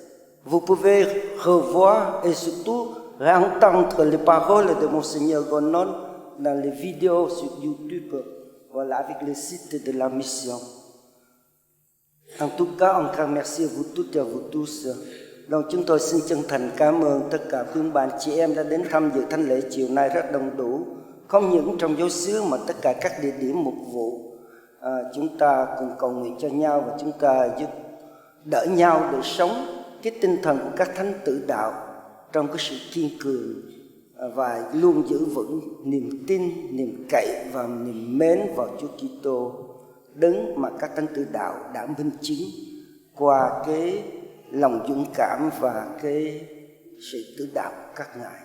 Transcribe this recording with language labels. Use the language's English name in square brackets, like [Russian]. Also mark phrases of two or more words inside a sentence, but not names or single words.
[French] Vous pouvez revoir et surtout réentendre les paroles de Monseigneur Gonon dans les vidéos sur YouTube, avec le site de la mission. En tout cas, encore merci à vous toutes et à vous tous. [Vietnamese] Donc chúng tôi xin chân thành cảm ơn tất cả quý bạn chị em đã đến tham dự thánh lễ chiều nay rất đông đủ. Không những trong giáo xứ mà tất cả các địa điểm mục vụ. Chúng ta cùng cầu nguyện cho nhau và chúng ta giúp đỡ nhau để sống cái tinh thần của các thánh tử đạo trong cái sự kiên cường và luôn giữ vững niềm tin, niềm cậy và niềm mến vào Chúa Kitô, đấng mà các thánh tử đạo đã minh chứng qua cái lòng dũng cảm và cái sự tử đạo của các ngài.